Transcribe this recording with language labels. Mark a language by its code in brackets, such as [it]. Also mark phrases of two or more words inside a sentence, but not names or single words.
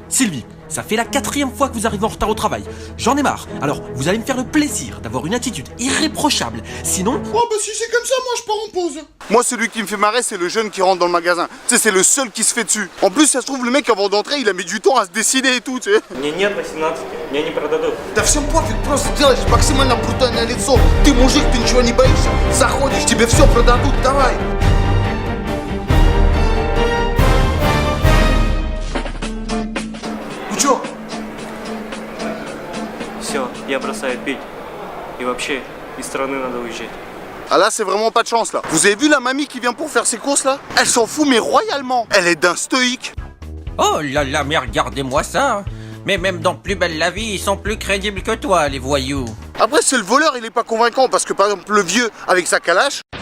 [fr] Sylvie, ça fait la 4e fois que vous arrivez en retard au travail. J'en ai marre. Alors, vous allez me faire le plaisir d'avoir une attitude irréprochable. Sinon... Oh bah si c'est comme ça, moi je pars en pause. Moi celui qui me fait marrer c'est le jeune qui rentre dans le magasin. Tu sais c'est le seul qui se fait dessus. En plus ça se trouve le mec avant d'entrer il a mis du temps à se décider et tout tu sais. [ru] Мне нет 18, мне не продадут. Да всем пофиг, просто делаешь максимально брутальное лицо. Ты мужик, ты ничего не боишься. Заходишь, тебе все продадут, давай. Ну чё? Все, я бросаю пить. И вообще, из страны надо уезжать. [fr] Ah là c'est vraiment pas de chance là. Vous avez vu la mamie qui vient pour faire ses courses là? Elle s'en fout mais royalement. Elle est d'un stoïque. Oh là là, mais regardez-moi ça. Mais même dans Plus belle la vie, ils sont plus crédibles que toi, les voyous. Après c'est le voleur, il est pas convaincant parce que par exemple le vieux avec sa calache.